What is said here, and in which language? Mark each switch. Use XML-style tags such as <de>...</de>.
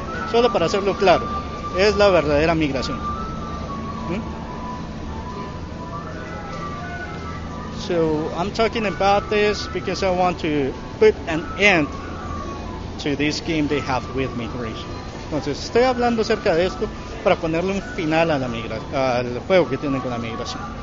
<es>Solo para hacerlo claro, es la verdadera migración.</es> <en>So I'm talking about this because I want to put an end to this game they have with migration.</en> <es>Entonces estoy hablando acerca de esto para ponerle un final a al juego que tienen con la migración.</es>